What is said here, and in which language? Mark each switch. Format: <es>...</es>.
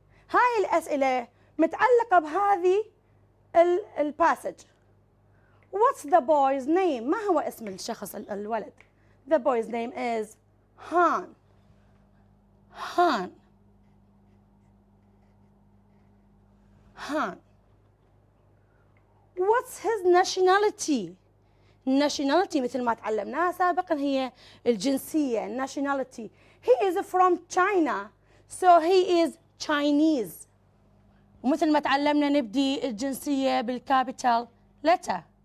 <ar>هاي الأسئلة متعلقة بهذه الباسج.</ar> <en>What's the boy's name?</en> <ar>ما هو اسم الشخص الولد؟</ar> <en>The boy's name is Han. Han. Han. What's his nationality?</en> <ar>nationality مثل ما تعلمناها سابقا هي الجنسية nationality.</ar> <en>He is from China so he is Chinese.</en> <ar>ومثل ما تعلمنا نبدي الجنسية بالكابيتال letter.</ar>